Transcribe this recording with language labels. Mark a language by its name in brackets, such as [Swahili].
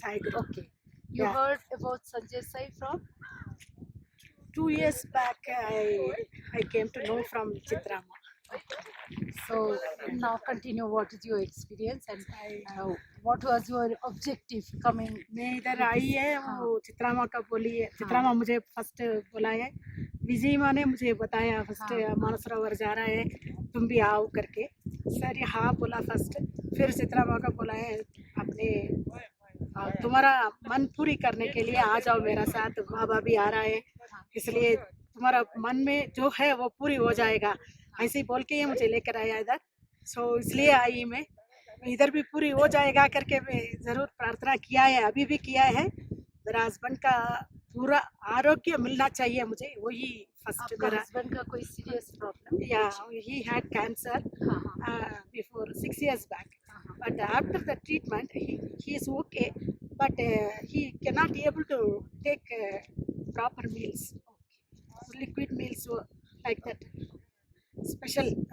[English] Sai group. Okay. You Yeah. heard about Sanjay Sai from? 2 years back, I came to know from Chitrama. So now continue. What is your experience and what was your objective coming? [Hindi] मैं इधर आई है, वो चित्रामा का बोली है, चित्रामा मुझे first बोला है, विजय माँ ने मुझे बताया फर्स्ट मानसरोवर जा रहा है, तुम भी आओ करके। सर हाँ बोला फर्स्ट, फिर चित्रामा का बोला है अपने तुम्हारा मन पूरी करने के लिए आ जाओ मेरा साथ, बाबा भी आ रहा है, इसलिए तुम्हारा मन में जो है वो पूरी हो जाएगा, ऐसे ही बोल के ये मुझे लेकर आया इधर। सो इसलिए आई मैं, इधर भी पूरी हो जाएगा करके मैं ज़रूर प्रार्थना किया है, अभी भी किया है। मेरा हस्बैंड का पूरा आरोग्य मिलना चाहिए मुझे, वही फर्स्ट। आपका मेरा हस्बैंड का कोई serious problem? [English] yeah, he had cancer before 6 years back, but after the treatment he is okay, but he cannot able to take proper meals, liquid meals, like that special